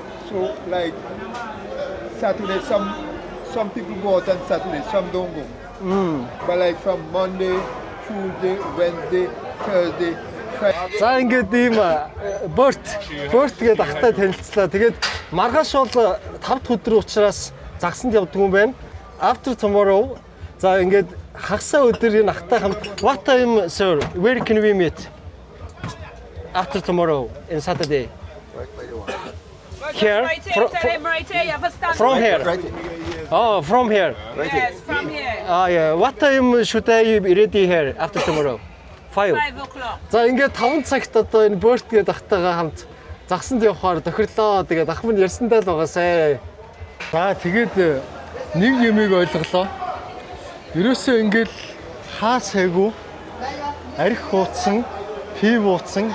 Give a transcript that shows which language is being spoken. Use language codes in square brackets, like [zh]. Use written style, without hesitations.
[en] So like Saturday, some people go out on Saturday, some don't go. But like from Monday, Tuesday, Wednesday, Thursday, Friday. [mn] За ингээд ийм борт гээд ахтай танилцлаа. Тэгээд маргааш бол 5 дахь өдөр учраас загсанд явдаг юм байна. [en] After tomorrow. [mn] За ингээд хагасаа өдөр энэ ахтай хамт. [en] What time, sir? Where can we meet? After tomorrow in Saturday. Here? Right here, tell him right here, you have a stand. From here? Oh, from here. Yes, from here. Yeah. What time should I be ready here after tomorrow? 5. 5 o'clock. [mn] За ингээд 5 цагт одоо энэ борт гээд ахтайгаа хамт загсанд явахаар тохирлоо. Тэгээд ах минь ярьсандаа л байгаасай. За тэгээд нэг юмыг ойлголоо. Ерөөсөө ингээд хаа сайгүй арх хуудсан, пив ууцсан.